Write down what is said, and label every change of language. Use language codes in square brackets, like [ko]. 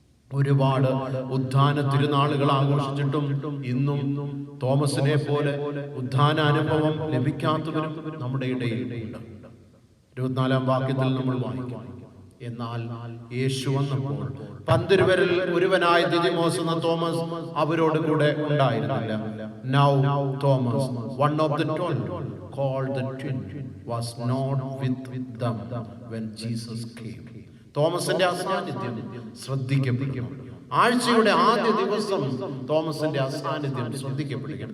[ml] ഒരുപാട് ഉദ്ധാന തിരുനാളുകൾ ആഘോഷിച്ചിട്ടും ഇന്നും തോമസിനെ പോലെ ഉദ്ധാന അനുഭവം ലഭിക്കാത്തവരും നമ്മുടെ ഇടയിൽ ഉണ്ട്. 24-ാം വാക്യത്തിൽ നമ്മൾ വായിക്കും, എന്നാൽ യേശു വന്നപ്പോൾ 12 ഒരുവനായ ദിദിമോസ് എന്ന തോമസ് അവരോട് കൂടെ ഉണ്ടായിരുന്നില്ല. [en] Now Thomas, one of the 12, called the twin, was not with them when Jesus came. [ml] തോമസിന്റെ അസാന്നിധ്യം ശ്രദ്ധിക്കപ്പെടും. ആഴ്ചയുടെ ആദ്യ ദിവസം തോമസിന്റെ അസാന്നിധ്യം ശ്രദ്ധിക്കപ്പെടുകയാണ്.